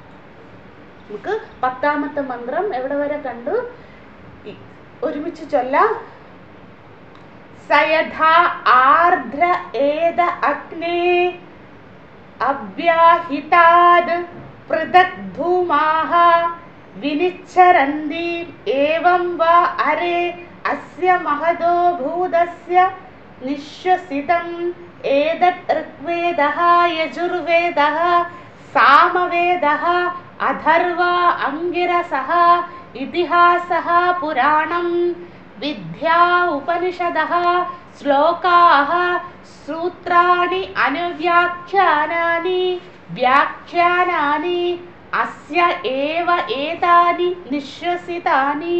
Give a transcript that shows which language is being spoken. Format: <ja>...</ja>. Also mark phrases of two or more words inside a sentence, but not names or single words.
<ml>നമുക്ക് 10ാമത്തെ മന്ത്രം എവിടെ വരെ കണ്ടു, ഒരുമിച്ച് ചൊല്ലാം.</ml> <sa>സയഥാ ആർദ്ര ഏത അഗ്നേ അഭ്യാഹിതാദ് പൃഥക് ധൂമാഃ വിനിച്ഛരന്തി ഏവം വാ അരേ അസ്യ മഹതോ ഭൂതസ്യ നിശ്വസിതം ഏതത് ഋഗ്വേദഃ യജുർവേദഃ സാമവേദഃ അഥർവ അംഗിരസഃ ഇതിഹാസഃ പുരാണം വിദ്യാ ഉപനിഷദഃ ശ്ലോകാഃ സൂത്രാണി അനുവ്യാഖ്യാനാനി വ്യാഖ്യാനാനി അസ്യ ഏവ ഏതാനി നിശ്വസിതാനി.</sa>